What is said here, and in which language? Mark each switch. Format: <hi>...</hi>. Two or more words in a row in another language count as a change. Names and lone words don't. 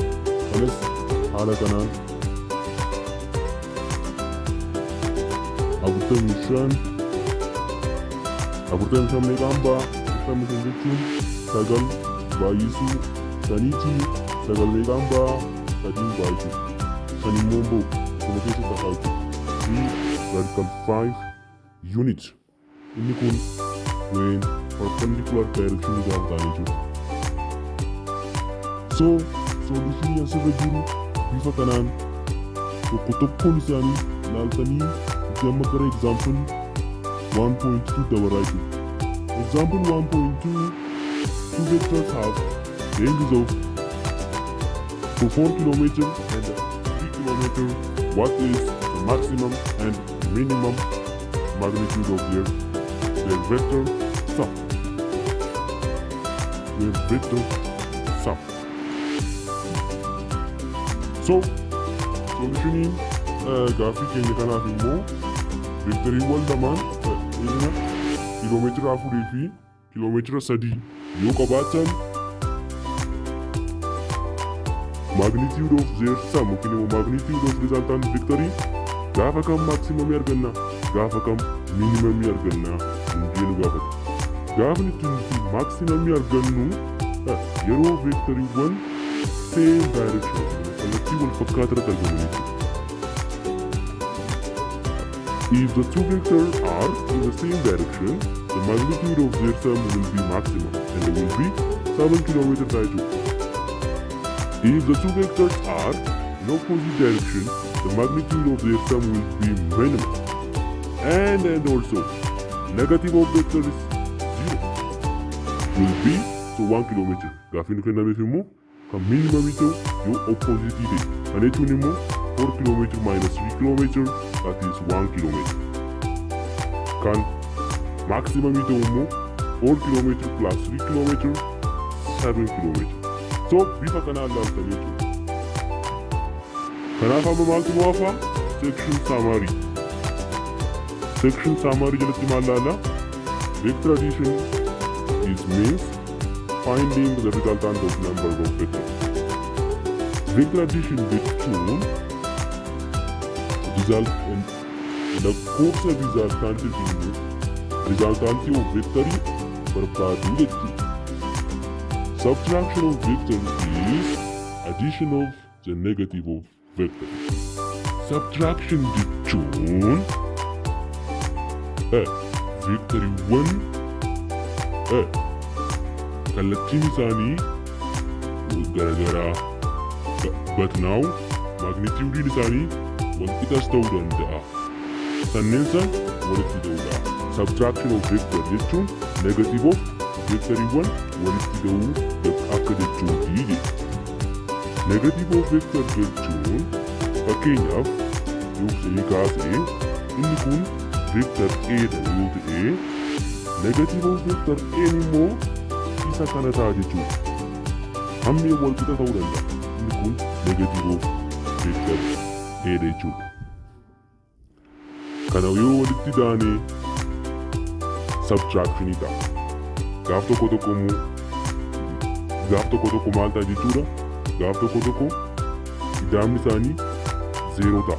<om>Kanas haala kanaan 45 meeqaan ba'a? 45 jechuun 9 baay'isuu 5 9 meeqaan ba'a? 3 baay'isuu 5 immoo ba'u kuma keessatti hafaa jechuudha.</om> <en>3 radical 5 unit.</en> <om>Inni kun</om> <en>when perpendicular direction</en> <om>gaafa ta'an jechuudha. So solutionii asirra jiru bifa kanaan tokko tokkoon isaanii ilaaltanii gamma gara example 1.2 dabaraa jechuudha.</om> <en>Example 1.2 two vectors have ranges of 4 km and 3 km. What is the maximum and minimum magnitude of their vector sum? Their vector sum.</en> <om>So solutionii gaaffii keenya kanaaf immoo vektoriiwwan lamaan kiiloomeetira 4 fi kiiloomeetira 3 yoo qabaatan</om> <en>magnitude of their sum</en> <om>yookiin immoo</om> <en>magnitude of resultant</en> <om>vectorii gaafa kam maximumii arganna gaafa kam minimumii arganna jennu gaafata. Gaafa nuti maximumii argannu yeroo vektoriiwwan</om> <en>same direction</en> <om>kallattii wal fakkaataatti argaman jechuudha.</om> <en>If the two vectors are in the same direction, the magnitude of their sum will be maximum and it will be 7 km per second. If the two vectors are in opposite direction, the magnitude of their sum will be minimum. And also, negative of vector is 0 will be 1 km.</en> <om>Gaaffii nu kennameef immoo kan minimum ta'u yoo opposite ta'e. Kana jechuun immoo</om> <en>4 km minus 3 km that is 1 km.</en> <om>Kan maximum ta'u immoo</om> <en>4 km plus 3 km 7 km.</en> <om>So bifa kanaan ilaaltanii jechuudha. Kanaaf amma maaltu nu hafa?</om> <en>Section summary. Section summary</en> <om>jalatti maal ilaalla?</om> <en>Vector addition is means finding the resultant of number of vectors. Vector addition</en> <om>jechuun lakkoofsa resultantii fi resultantii of vectorii barbaaduu jechuudha.</om> <en>Subtraction of vectors is addition of the negative of vector.</en> <om>Subtraction jechuun vectoriiwwan kallattiin isaanii garagaraa</om> <en>but now</en> <om>magnitude isaanii walqixas ta'uu danda'a. Sanneen san walitti ta'uudha.</om> <en>Subtraction of vector</en> <om>jechuun</om> <en>negative of</en> <om>vectoriiwwan walitti ta'uu akka jechuuti jedha.</om> <en>Negative of vector</en> <om>jechuun fakkeenyaaf yookiin kaasee inni kun vector A dha yoo ta'e</om> <en>negative of vector A</en> <om>immoo isa kana ta'a jechuudha. Hammi walqixa ta'uu danda'a. Inni kun</om> <en>negative of vector A</en> <om>dha jechuudha. Kana yoo walitti daane subtraction ta'a. Gaaf tokko maal ta'a jechuudha. Gaaf tokko idaamni isaanii 0 ta'a.</om>